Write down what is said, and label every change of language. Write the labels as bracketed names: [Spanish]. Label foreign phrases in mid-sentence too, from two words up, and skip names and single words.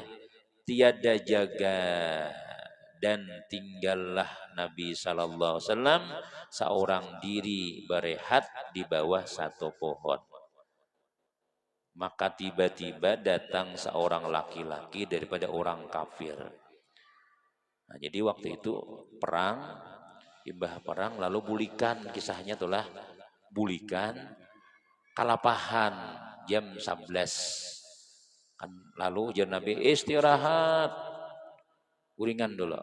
[Malay] Tiada jaga dan tinggallah Nabi sallallahu alaihi wasallam seorang diri berehat di bawah satu pohon. Maka tiba-tiba datang seorang laki-laki daripada orang kafir. [Banjar] Nah, jadi waktu itu perang, imbah perang lalu bulikan, kisahnya itulah bulikan kalapahan jam 11 kan, lalu ujar Nabi istirahat guringan dulu.